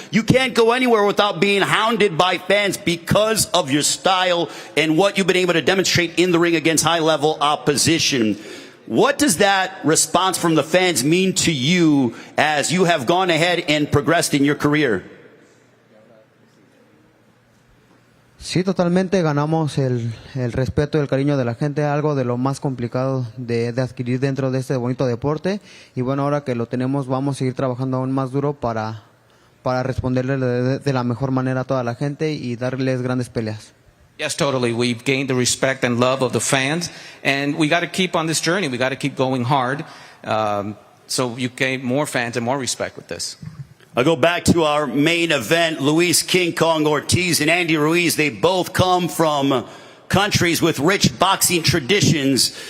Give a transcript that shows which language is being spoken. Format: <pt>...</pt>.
<en>You can't go anywhere without being hounded by fans because of your style and what you've been able to demonstrate in the ring against high-level opposition. What does that response from the fans mean to you as you have gone ahead and progressed in your career?</en> <es>Sí, totalmente ganamos el respeto y el cariño de la gente, algo de lo más complicado de adquirir dentro de este bonito deporte. Y bueno, ahora que lo tenemos, vamos a seguir trabajando aún más duro para responderle de la mejor manera a toda la gente y darles grandes peleas.</es> <en>Yes, totally. We've gained the respect and love of the fans, and we got to keep on this journey. We got to keep going hard, so you gain more fans and more respect with this. I'll go back to our main event. Luis King Kong Ortiz and Andy Ruiz, they both come from countries with rich boxing traditions.</en>